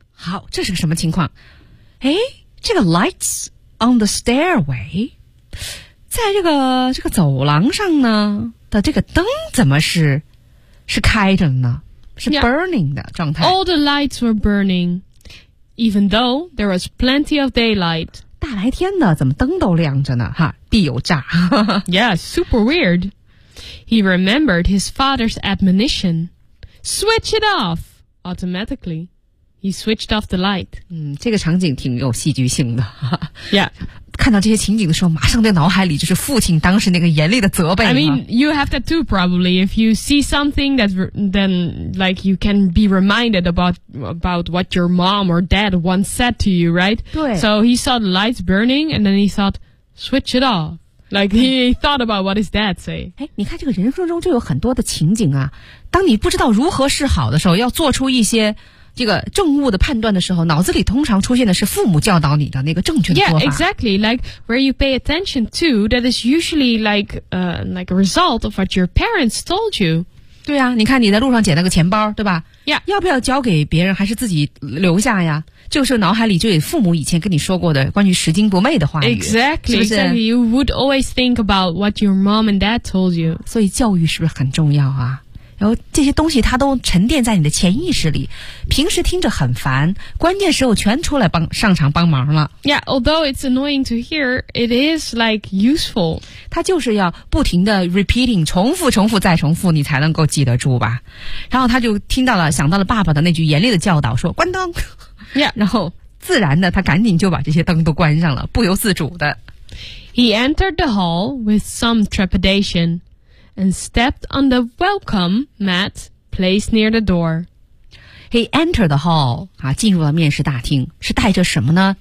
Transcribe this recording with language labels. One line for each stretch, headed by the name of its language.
Chinese: 好，这是个什么情况？诶，这个
English: lights on the stairway,
Chinese: 在这个走廊上呢的这个灯怎么是是开着呢，是 burning 的状态。
English: Yeah. All the lights were burning, even though there was plenty of daylight.
Chinese: 大白天的，怎么灯都亮着呢？哈，必有诈。
English: Yeah, super weird. He remembered his father's admonition. Switch it off! Automatically, he switched off the light.
Chinese: 嗯，这个场景挺有戏剧性的。
English: Yeah.
Chinese: 看到这些情景的时候，马上在脑海里就是父亲当时那个严厉的责备。
English: I mean, you have that too, probably. If you see something that, then like you can be reminded about what your mom or dad once said to you, right?
Chinese: 对。
English: So he saw the lights burning, and then he thought, switch it off. Like he thought about what his dad say.
Chinese: 你看这个人生中就有很多的情景啊，当你不知道如何是好的时候，要做出一些。这个正误的判断的时候，脑子里通常出现的是父母教导你的那个正确的做法。
English: Yeah, exactly. Like where you pay attention to, that is usually like a result of what your parents told you.
Chinese: 对啊，你看你在路上捡了个钱包，对吧
English: ？Yeah.
Chinese: 要不要交给别人，还是自己留下呀？就是脑海里就有父母以前跟你说过的关于拾金不昧的话语。
English: Exactly.
Chinese: 是不是
English: ？You would always think about what your mom and dad told you.
Chinese: 所以教育是不是很重要啊？然后这些东西它都沉淀在你的潜意识里，平时听着很烦，关键时候全出来帮上场帮忙了。
English: Yeah, although it's annoying to hear, it is like useful.
Chinese: 它就是要不停的 repeating, 重复重复再重复，你才能够记得住吧。然后他就听到了，想到了爸爸的那句严厉的教导，说关灯。
English: Yeah.
Chinese: 然后自然的他赶紧就把这些灯都关上了，不由自主的。
English: He entered the hall with some trepidation. And stepped on the welcome mat placed near the door. He entered the hall.
Chinese: 进入了面试大厅，是带着什么呢？